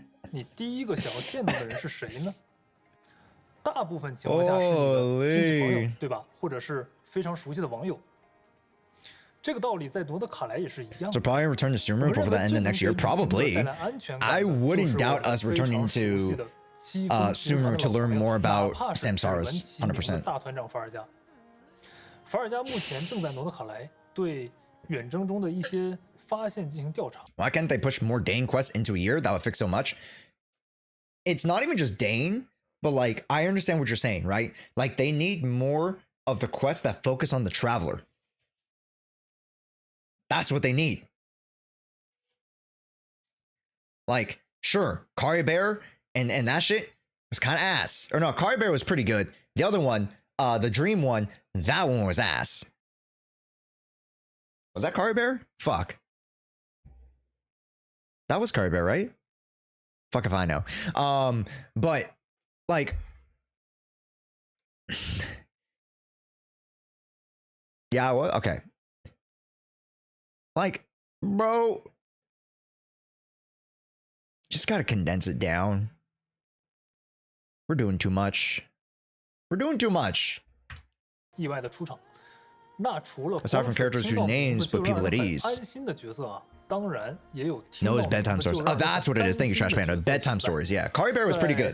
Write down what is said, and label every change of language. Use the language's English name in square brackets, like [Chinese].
[Chinese] 你第一个想要见到的人是谁呢？大部分情况下是你的亲戚朋友，对吧？或者是非常熟悉的网友。这个道理在诺德卡莱也是一样。 [English] So probably return to Sumer before the end of next year. Probably. I wouldn't doubt us returning to Sumer to learn more about Samsara's 100%. [Chinese] 大团长法尔加，法尔加目前正在诺德卡莱对远征中的一些发现进行调查。 [English] Why can't they push more Dane quests into a year? That would fix so much. It's not even just Dane, but like I understand what you're saying, right? Like they need more of the quests that focus on the traveler. That's what they need. Like, sure, Kari Bear and that shit was kind of ass. Or no, Kari Bear was pretty good. The other one, the Dream one, that one was ass. Was that Kari Bear? Fuck. That was Kari Bear, right? Fuck if I know. But like yeah, well, okay. Like, bro, just gotta condense it down. We're doing too much. We're doing too much. [Chinese] 意外的出场，那除了 [English] aside from characters whose names put people at ease. [Chinese] 安心的角色啊，当然也有。 [English] No, it's bedtime stories. Oh, that's what it is. Thank you, Trash Panda. Bedtime stories. Yeah, Kari Bear was pretty good.